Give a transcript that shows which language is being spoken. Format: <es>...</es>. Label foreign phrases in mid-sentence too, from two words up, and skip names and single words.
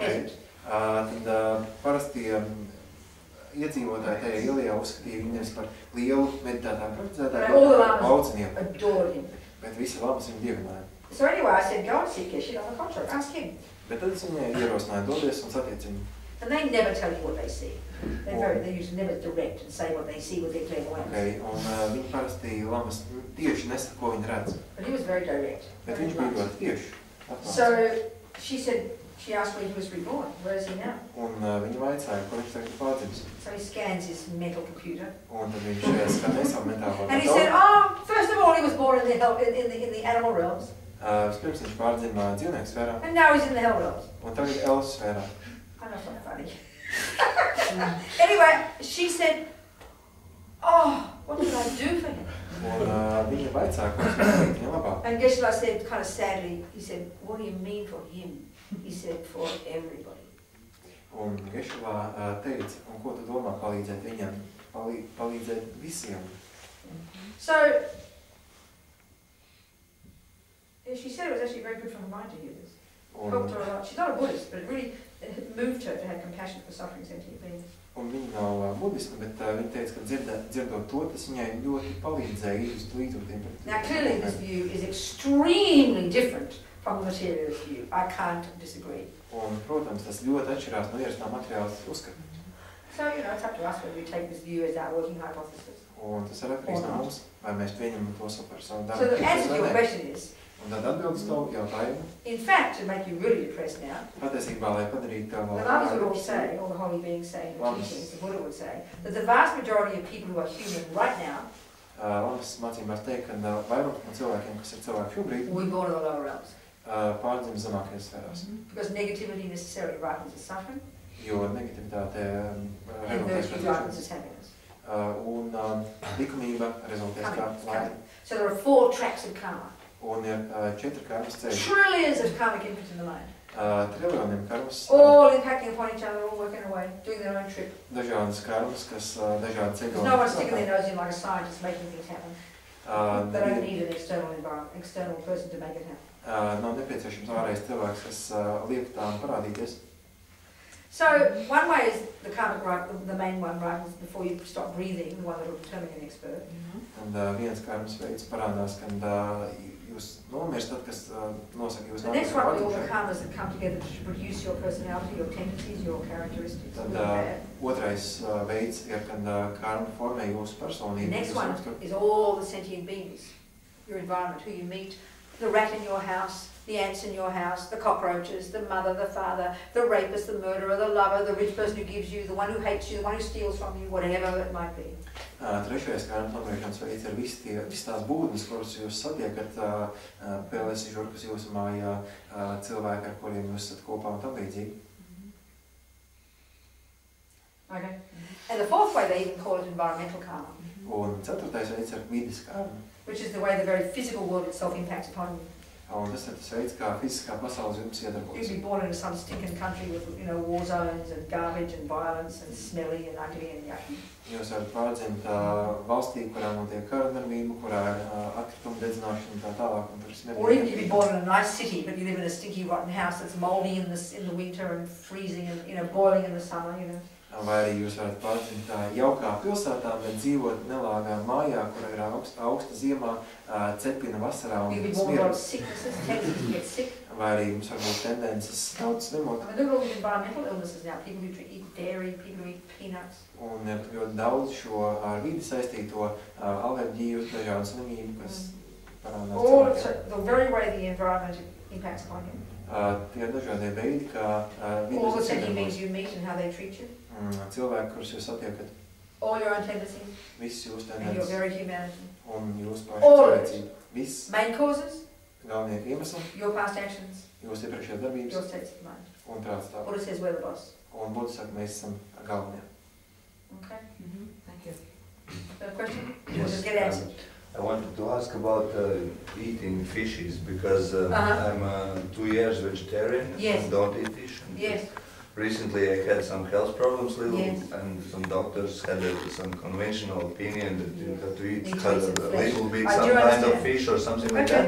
<en>peasant.</en> <lv>Tad parasti iedzīvotāji tajā ielā uzskatīja viņus par lielu meditētāju</lv> <en>All the lamas</en> <lv>laucinieku,</lv> <en>adored him.</en> <lv>bet visi lamas viņu dievināja.</lv> <en>So anyway, I said, go and see Geshe on the contract, ask him.</en> <lv>Bet tad es viņai ierosināju doties un satiec viņu.</lv> <en>And they never tell you what they see. They usually never direct and say what they see with their clairvoyance.</en> <lv>Okay, un viņi parasti lamas tieši nesaka, ko viņi redz.</lv> <en>But he was very direct.</en> <lv>Bet viņš bija ļoti tieši.</lv> <en>So she said, she asked where he was reborn. Where is he now?</en> <lv>Un viņa vaicāja, kur viņš tagad pārdzimis.</lv> <en>So he scans his mental computer.</en> <lv>Un tad viņš skatīja savu mentālo</lv> <en>And he said, oh, first of all, he was born in the animal realms.</en> <lv>Vispirms viņš pārdzima dzīvnieku sfērā.</lv> <en>And now he's in the hell realms.</en> <lv>Un tagad Elsu sfērā.</lv> <en>I know, it's not funny. Anyway, she said, oh, what did I do for him?</en> <lv>Un viņa vaicāja, ko es darīju viņa labā.</lv> <en>And Geshe said, kind of sadly, he said, what do you mean for him? He said, for everybody.</en> <lv>Un Geševā teica, un ko tu domā palīdzēt viņam? Palīdzēt visiem.</lv> <en>So, she said it was actually very good for her mind to hear this. Helped her a lot. She's not a Buddhist, but it really moved her to have compassion for suffering sentient beings.</en> <lv>Un viņa nav budista, bet viņa teica, ka dzirdot to, tas viņai ļoti palīdzēja izjust līdzjūtību.</lv> <en>Now clearly this view is extremely different from the materialist view. I can't disagree.</en> <lv>Un, protams, tas ļoti atšķirās no ierastā materiālistiskā uzskata.</lv> <en>So, you know, it's up to us whether we take this view as our working hypothesis.</en> <lv>Un tas ir atkarīgs no mums, vai mēs pieņemam to par savu darbu.</lv> <en>So the answer to your question is,</en> <lv>un tad atbildes tavu jautājumu.</lv> <en>in fact, to make you really depressed now,</en> <lv>Patiesībā, lai padarītu tev</lv> <en>the Lamas would all say, all the holy beings say, in the teachings, the Buddha would say, that the vast majority of people who are human right now</en> <lv>Lamas mācībās teikt, ka vairums no cilvēkiem, kas ir cilvēki šobrīd,</lv> <en>will be born in the lower realms.</en> <lv>Pārdzim zemākajās sfērās.</lv> <en>Because negativity necessarily ripens as suffering,</en> <lv>Jo negativitāte</lv> <en>and</en> <lv>rezultēs</lv> <en>virtue</en> <lv>kā</lv> <en>ripens as happiness.</en> <lv>un likumība rezultēs kā laime.</lv> <en>So there are 4 tracks of karma.</en> <lv>Un ir 4 karmas ceļi.</lv> <en>Trillions of karmic inputs in the mind.</en> <lv>Triljoniem karmas.</lv> <en>All impacting upon each other, all working away, doing their own trip.</en> <lv>Dažādas karmas, kas dažādi ceļi.</lv> <en>There's no one sticking their nose in like a scientist making things happen. They don't need an external environment, external person to make it happen.</en> <lv>Nav nepieciešams ārējais cilvēks, kas liek tām parādīties.</lv> <en>So one way is the karmic ripple, the main one ripens before you stop breathing, the one that will determine an expert.</en> <lv>Un viens karmas veids parādās, kad jūs nomirst, tad, kas nosaka jūs</lv> <en>The next one are all the karmas that come together to produce your personality, your tendencies, your characteristics.</en> <lv>Tad otrais veids ir, kad karma formē jūsu personību.</lv> <en>The next one is all the sentient beings, your environment, who you meet, the rat in your house, the ants in your house, the cockroaches, the mother, the father, the rapist, the murderer, the lover, the rich person who gives you, the one who hates you, the one who steals from you, whatever it might be.</en> <lv>Trešais karmas noturēšanas veids ir visas tās būtnes, kuras jūs satiekat, pelēsi žurkas jūsu mājā, cilvēki, ar kuriem jūs esat kopā un tam līdzīgi.</lv> <en>Okay. And the 4th way, they even call it environmental karma.</en> <lv>Un 4. veids ir vides karma.</lv> <en>Which is the way the very physical world itself impacts upon you.</en> <lv>Un tas ir tas veids, kā fiziskā pasaules jums iedarbojas.</lv> <en>You'd be born in some stinking country with, you know, war zones and garbage and violence and smelly and ugly and yucky.</en> <lv>Jūs varat pārdzimt valstī, kurā notiek karadarbība, kurā ir atkrituma dedzināšana un tā tālāk. Un tur ir</lv> <en>or even you'd be born in a nice city, but you live in a stinky, rotten house that's mouldy in the winter and freezing and, you know, boiling in the summer, you know.</en> <lv>Vai arī jūs varat pārdzimt jaukā pilsētā, bet dzīvot nelāgā mājā, kur ir augsta ziemā, cepina vasarā un smirda. Vai arī jums var būt tendences daudz slimot.</lv> <en>I mean, look at all these environmental illnesses now. People who eat dairy, people who eat peanuts.</en> <lv>Un ir ļoti daudz šo ar vidi saistīto alerģiju, dažādu slimību, kas parādās cilvēkiem.</lv> <en>The very way the environment impacts upon you.</en> <lv>Tie ir dažādie veidi, kā</lv> <en>all the sentient beings you meet and how they treat you.</en> <lv>Cilvēki, kurus jūs satiekat.</lv> <en>All your own tendencies.</en> <lv>Visas jūsu tendences.</lv> <en>And your very humanity.</en> <lv>Un jūsu pašu cilvēcību. Viss.</lv> <en>Main causes.</en> <lv>Galvenie iemesli.</lv> <en>Your past actions.</en> <lv>Jūsu iepriekšējās darbības.</lv> <en>Your states of mind.</en> <lv>Un prātstāvoklis.</lv> <en>Buddha says we're the boss.</en> <lv>Un Buddha saka, mēs esam galvenie.</lv> <en>Okay. Thank you. Got a question? Yes. We'll just get answered. I wanted to ask about eating fishes because I'm 2 years vegetarian. Yes. And don't eat fish. Yes. Recently I had some health problems and some doctors had some conventional opinion that you have to eat a little bit some kind of fish or something like that.</en>